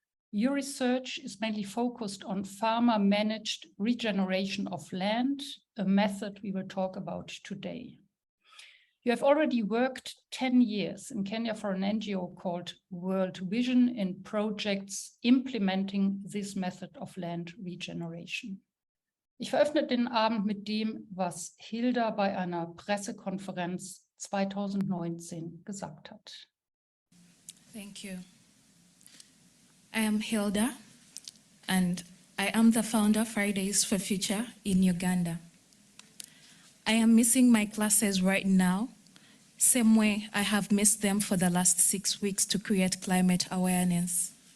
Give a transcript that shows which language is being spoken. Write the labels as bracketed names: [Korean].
[English] Your research is mainly focused on farmer-managed regeneration of land, a method we will talk about today. You have already worked 10 years in Kenya for an NGO called World Vision in projects implementing this method of land regeneration. [German] Ich veröffne den Abend mit dem, was Hilda bei einer Pressekonferenz 2019 gesagt hat. [English] Thank you. I am Hilda, and I am the founder of Fridays for Future in Uganda. I am missing my classes right now, same way I have missed them for the last 6 weeks to create climate awareness.